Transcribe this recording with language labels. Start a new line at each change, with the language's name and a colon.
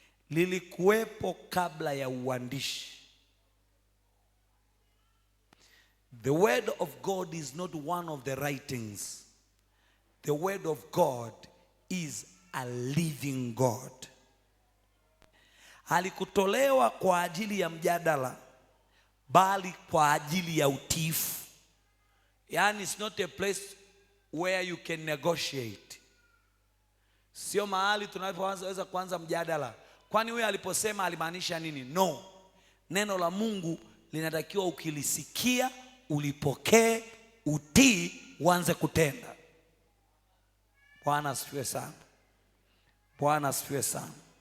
Swahili: Lilikuwepo kabla ya uandishi.
English: The word of God is not one of the writings. The word of God is a living God.
Swahili: Halikutolewa kwa ajili ya mjadala, bali kwa ajili ya utiifu.
English: Yani, it's not a place where you can negotiate.
Swahili: Sio mahali tunapoweza kuanza mjadala. Kwani huyu aliposema alimaanisha nini? No. Neno la Mungu linatakiwa ukilisikia, ulipokee, utii, uanze kutenda. Bwana asifiwe sana. Bwana asifiwe sana.